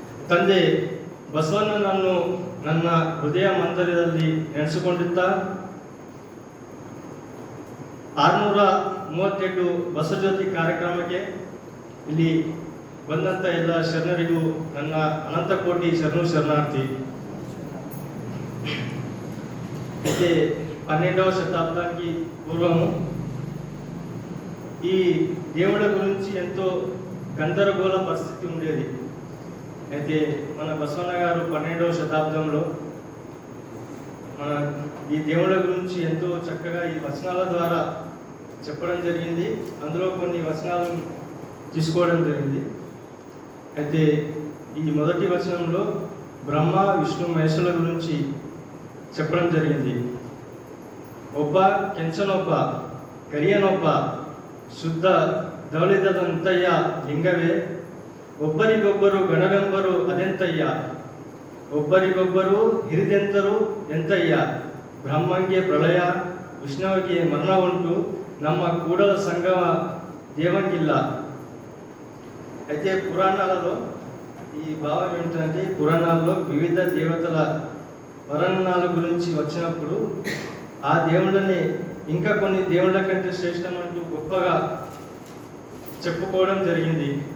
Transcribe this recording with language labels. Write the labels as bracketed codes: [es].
[kn] ತಂದೆ ಬಸವಣ್ಣನನ್ನು ನನ್ನ ಹೃದಯ ಮಂದಿರದಲ್ಲಿ ನೆನೆಸಿಕೊಂಡಿದ್ದ 638 ಬಸವಜ್ಯೋತಿ ಕಾರ್ಯಕ್ರಮಕ್ಕೆ ಇಲ್ಲಿ ಬಂದಂಥ ಎಲ್ಲ ಶರಣರಿಗೂ ನನ್ನ ಅನಂತ ಕೋಟಿ ಶರಣಾರ್ಥಿ. [te] అయితే 12వ శతాబ్దానికి పూర్వము ఈ దేవుళ్ళ గురించి ఎంతో గందరగోళ పరిస్థితి ఉండేది. అయితే మన బసవన్న గారు 12వ శతాబ్దంలో మన ఈ దేవుళ్ళ గురించి ఎంతో చక్కగా ఈ వచనాల ద్వారా చెప్పడం జరిగింది. అందులో కొన్ని వచనాలను తీసుకోవడం జరిగింది. అయితే ఈ మొదటి వచనంలో బ్రహ్మ విష్ణు మహేశ్వరుల గురించి చెప్పడం జరిగింది. [kn] ಒಬ್ಬ ಕೆಂಚನೊಬ್ಬ ಕರಿಯನೊಬ್ಬ ಶುದ್ಧ ಧವಳಿದಂತಯ್ಯ ಲಿಂಗವೇ ಒಬ್ಬರಿಗೊಬ್ಬರು ಗಣವೆಂಬರು ಅದೆಂತಯ್ಯ ಒಬ್ಬರಿಗೊಬ್ಬರು ಹಿರಿದೆಂತರು ಎಂತಯ್ಯ ಬ್ರಹ್ಮಂಗೆ ಪ್ರಳಯ ವಿಷ್ಣುವಿಗೆ ಮರಣ ಉಂಟು ನಮ್ಮ ಕೂಡಲ సంగమ దేవంగిల్ల. [te] అయితే పురాణాలలో ఈ భావం ఏంటంటే పురాణాల్లో వివిధ దేవతల వర్ణనాల గురించి వచ్చినప్పుడు ఆ దేవుళ్ళని ఇంకా కొన్ని దేవుళ్ళ కంటే శ్రేష్టమంటూ గొప్పగా చెప్పుకోవడం జరిగింది.